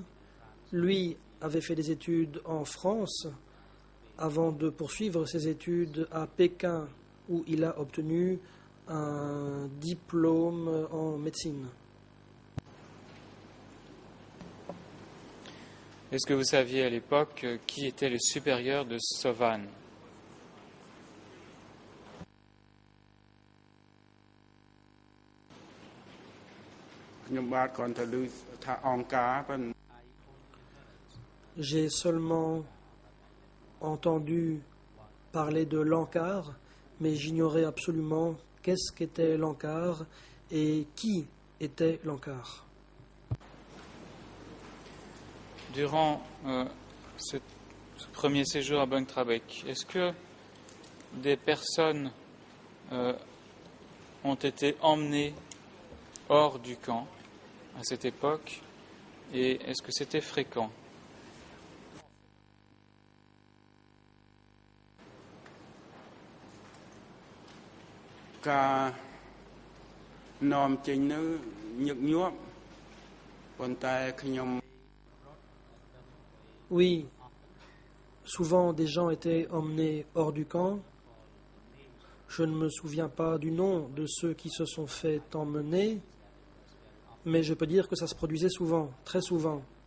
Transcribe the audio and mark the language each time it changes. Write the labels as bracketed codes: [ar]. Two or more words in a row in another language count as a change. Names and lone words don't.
[fr] Lui avait fait des études en France avant de poursuivre ses études à Pékin, où il a obtenu un diplôme en médecine. Est-ce que vous saviez à l'époque qui était le supérieur de Sovan? [km] ខ្ញុំបាទគ្រាន់តែឮថាអង្គការប៉ុន្តែ [fr] J'ai seulement entendu parler de l'encart, mais j'ignorais absolument qu'est-ce qu'était l'encart et qui était l'encart. Durant ce premier séjour à Bang Trabek, est-ce que des personnes ont été emmenées hors du camp à cette époque et est-ce que c'était fréquent? [km] Car នាំចេញនៅញឹកញាប់ប៉ុន្តែខ្ញុំ [fr] Oui, souvent des gens étaient emmenés hors du camp. Je ne me souviens pas du nom de ceux qui se sont fait emmener, mais je peux dire que ça se produisait souvent, très souvent.